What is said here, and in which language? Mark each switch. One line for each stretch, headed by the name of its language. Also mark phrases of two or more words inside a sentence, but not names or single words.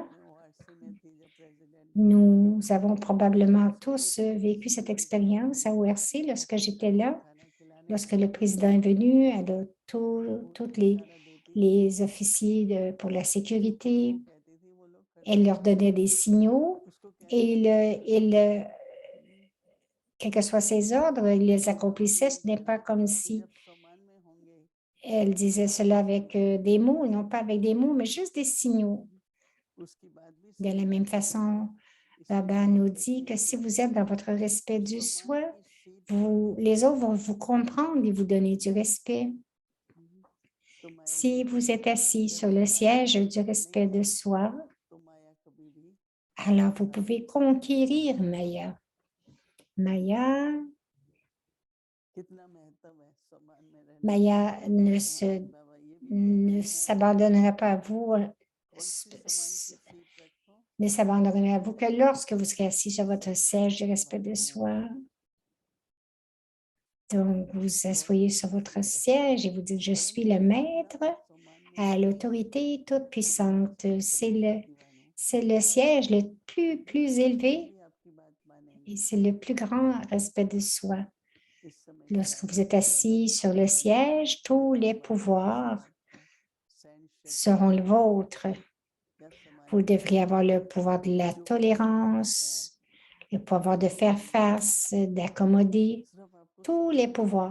Hindi: मैं ओआरसी में थी जब प्रेसिडेंट
French: nous avons probablement tous vécu cette expérience à ORC lorsque j'étais là.
Hindi: खाना खिलाने
French: Lorsque
Hindi: आती
French: le
Hindi: थी
French: président est venu, elle a
Hindi: पूरा
French: toutes
Hindi: इशारा देती थी
French: les officiers pour la sécurité,
Hindi: उसको कहती थी वो लोग खड़े
French: elle
Hindi: हो
French: leur donnait des signaux
Hindi: उसको
French: et
Hindi: कहती थी खड़े हो
French: quels que soient ses ordres, il les accomplissait. Ce n'est pas comme
Hindi: कि
French: si
Hindi: जब सम्मान में होंगे
French: elle disait cela avec des mots, non pas avec des mots, mais juste des signaux.
Hindi: उसकी बात भी
French: De la
Hindi: सुनी
French: même
Hindi: जाती थी
French: façon,
Hindi: इसलिए
French: Baba
Hindi: बाबा
French: nous
Hindi: कहते
French: dit que
Hindi: हैं
French: si
Hindi: कि
French: vous êtes dans votre respect du
Hindi: सम्मान
French: soi,
Hindi: की सीट पर
French: les autres vont vous comprendre et vous donner du respect.
Hindi: तो माया
French: Si
Hindi: जीत
French: vous êtes
Hindi: जाती है
French: assis
Hindi: अगर
French: sur le
Hindi: सम्मान की
French: siège du
Hindi: सीट पर नहीं
French: respect de
Hindi: है
French: soi,
Hindi: तो माया कभी भी
French: alors vous
Hindi: हार
French: pouvez
Hindi: नहीं सकती
French: conquérir Maya. Maya,
Hindi: कितना महत्व है सम्मान में रहने का
French: Maya
Hindi: आज बाबा ये भी कहते
French: ne
Hindi: हैं
French: s'abandonnera pas à vous,
Hindi: कौन सी सम्मान की सीट रखो
French: ne s'abandonnera à vous que lorsque vous serez assis sur votre
Hindi: सबके
French: siège du
Hindi: बच्चे
French: respect de
Hindi: तुम्हारे हों
French: soi. Donc, vous asseyez sur votre siège et vous dites, je suis le maître
Hindi: सम्मान में
French: à
Hindi: है
French: l'autorité toute puissante.
Hindi: सर्वशक्ति वालों
French: C'est le siège le plus
Hindi: कोई
French: élevé
Hindi: भी आपकी बात
French: et
Hindi: मानेंगे
French: c'est le plus grand respect de soi.
Hindi: इस समय
French: Lorsque vous êtes assis sur le siège, tous les pouvoirs seront les vôtres. Vous devriez avoir le pouvoir de la tolérance, le pouvoir de faire face, d'accommoder, tous les pouvoirs.